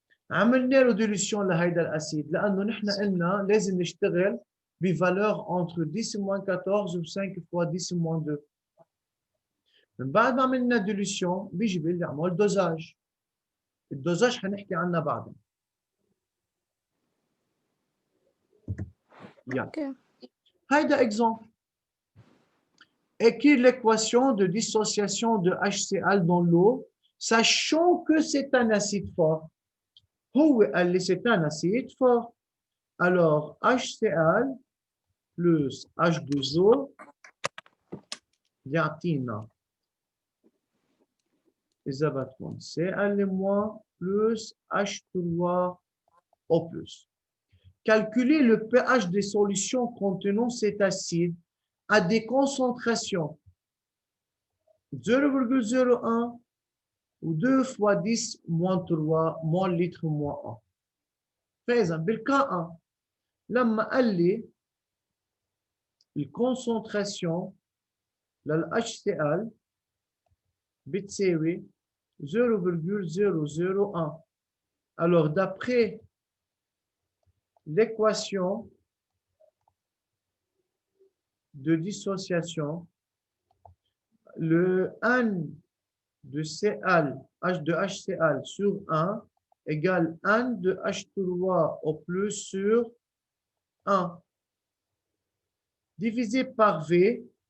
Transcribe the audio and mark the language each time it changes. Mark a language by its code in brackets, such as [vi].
[ar] عملنا له ديلوسيون لهيدا الاسيد لانه نحن قلنا لازم نشتغل بفالور entre 10 moins 14 و 5 fois 10 moins 2 من بعد ما عملنا ديلوسيون بيجي بيقول لي اعمل دوزاج الدوزاج حنحكي عنها بعدين [en] Ok. [fr] هيدا exemple écrire l'équation de dissociation de HCl dans l'eau sachant que c'est un acide fort هو قال لي c'est un acide fort alors HCl plus H2O يعطينا إذا بتكون Cl- plus H3O+. Calculer le pH des solutions contenant cet acide à des concentrations 0,01 ou 2 fois 10 moins 3 moins litre moins 1. [ar] فإذا بالكا 1 لما قال لي الكونسنتراسيون لل HCl بتساوي 0,001. [fr] Alors, d'après l'équation de dissociation, le N de HCl sur 1 égale N de H3 au plus sur 1 divisé par V,